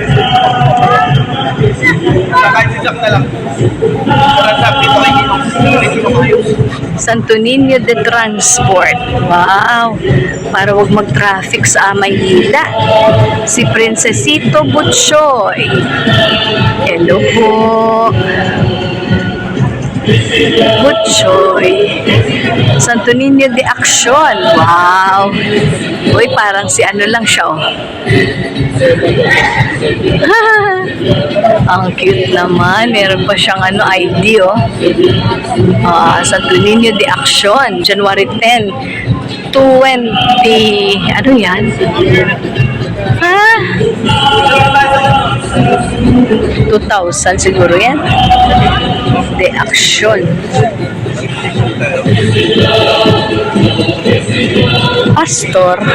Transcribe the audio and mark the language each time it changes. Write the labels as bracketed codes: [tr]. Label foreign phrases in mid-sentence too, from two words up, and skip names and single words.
[tl] Santo Niño de Transport. Wow. Para wag mag-traffic sa Maynila. Si Princesito Butchoy. Hello po. Butchoy. Santo Niño de Action. Wow. Uy, parang si ano lang siya, oh. Ang cute naman. Meron pa siyang ano, ID, oh. Santo Niño de Action. January 10, 20. Ano yan? Ha? 2,000 siguro yan. De Action. Pastor.